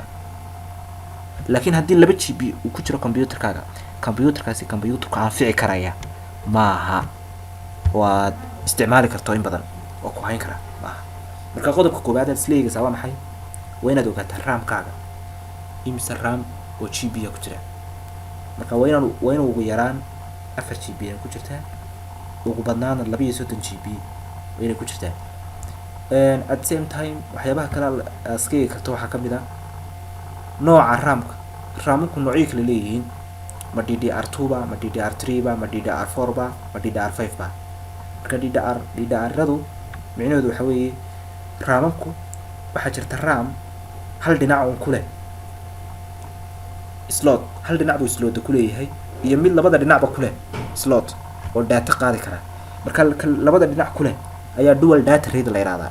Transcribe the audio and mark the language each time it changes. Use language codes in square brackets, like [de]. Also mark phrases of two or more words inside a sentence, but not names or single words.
[so] laakiin haddii 2 GB uu ku jiro computerkaasi computerka anfici karaya maaha waad isticmaali karto in badan oo ku hayn kara maaha. marka qodobka koobaad aad isla eegaysaa waa maxay? waa inaad ogaataa RAM-kaaga imise RAM oo GB ku jira. marka waa inuu ugu yaraan 4 GB ku jirtaa, ugu badnaana 32 GB waa inay ku jirtaa. [en] at the same time [so] waxyaabaha kale iska eegi karto waxaa ka mid ah nooca RAM-ku noocyo kala leeyihiin. ma DDR2 ba, ma DDR3 ba, ma DDR4 ba, ma DDR5 ba. marka DDR-radu micnaheedu waxa weeye RAM-ku waxaa jirta RAM hal dhinac uun ku leh slot, hal dhinac buu slot ku leeyahay iyo mid labada dhinacba ku leh slot oo data qaadi kara. marka labada dhinac ku leh ayaa [en] dual data rate [so] la yiraahdaa.